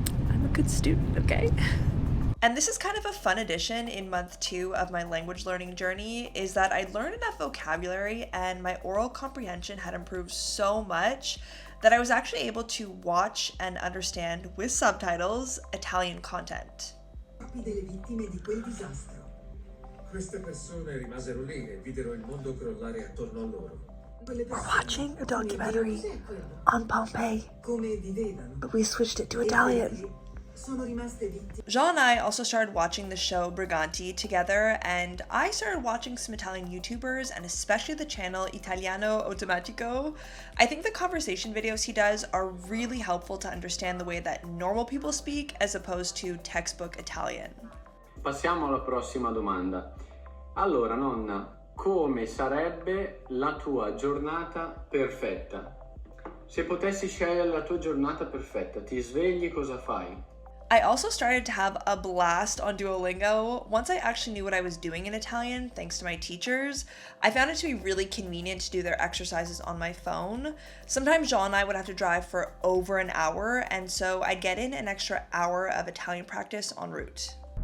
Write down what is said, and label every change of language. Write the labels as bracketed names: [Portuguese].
[English] I'm a good student, okay? And this is kind of a fun addition in month 2 of my language learning journey, is that I learned enough vocabulary and my oral comprehension had improved so much that I was actually able to watch and understand, with subtitles, Italian content. [Italian] Delle vittime di quel disastro. Queste persone rimasero lì e videro il mondo crollare attorno a loro. [English] We're watching a documentary on Pompeii, but we switched it to Italian. Jean and I also started watching the show Briganti together, and I started watching some Italian YouTubers and especially the channel Italiano Automatico. I think the conversation videos he does are really helpful to understand the way that normal people speak as opposed to textbook Italian. [Italian] Passiamo alla prossima domanda. Allora, nonna, come sarebbe la tua giornata perfetta? Se potessi scegliere la tua giornata perfetta, ti svegli, cosa fai? [English] I also started to have a blast on Duolingo. Once I actually knew what I was doing in Italian, thanks to my teachers, I found it to be really convenient to do their exercises on my phone. Sometimes Jean and I would have to drive for over an hour, and so I'd get in an extra hour of Italian practice en route.